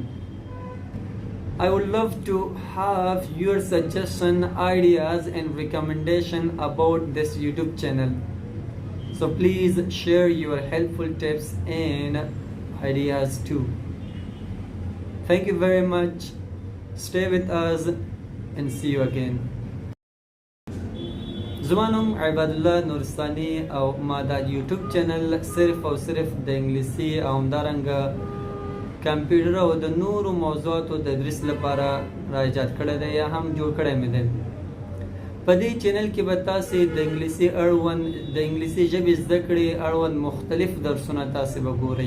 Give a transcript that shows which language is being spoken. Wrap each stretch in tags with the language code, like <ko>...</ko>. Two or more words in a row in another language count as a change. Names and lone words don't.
<en>I would love to have your suggestion, ideas and recommendation about this YouTube channel. So please share your helpful tips and ideas too. Thank you very much. Stay with us and see you again.</en> <ps>زمونږ عبادالله نورستاني او ما دا</ps> <en>YouTube channel</en> <ps>صرف او صرف د انګلیسی او همدارنګه کمپیوټر او د نورو موضوعاتو د تدریس لپاره را ایجاد کړی دی یا هم جوړ کړی مې دی. په دې چینل کې به تاسې د انګلیسي اړوند د انګلیسي ژبې زده کړې اړوند مختلف درسونه تاسې به ګورئ.</ps>